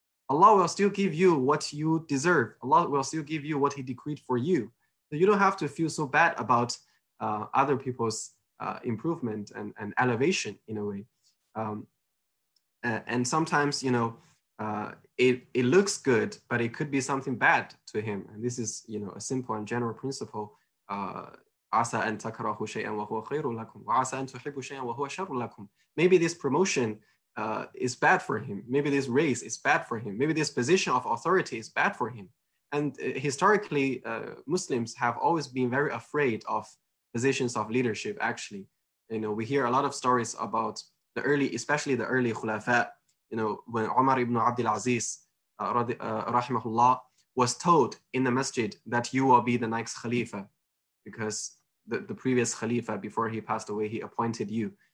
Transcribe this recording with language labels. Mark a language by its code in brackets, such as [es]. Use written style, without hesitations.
[en] Allah will still give you what you deserve. Allah will still give you what he decreed for you. So you don't have to feel so bad about other people's improvement and elevation in a way. And sometimes, it looks good, but it could be something bad to him. And this is, a simple and general principle. [ar] عسى أن تكرهوا شيئا وهو خير لكم وعسى أن تحبوا شيئا وهو شر لكم. [en] Maybe this promotion is bad for him. Maybe this race is bad for him. Maybe this position of authority is bad for him. And historically, Muslims have always been very afraid of positions of leadership, actually. We hear a lot of stories about especially the early khulafa, when Umar ibn Abdul Aziz, rahimahullah, was told in the masjid that you will be the next khalifa, because the previous khalifa, before he passed away, he appointed you.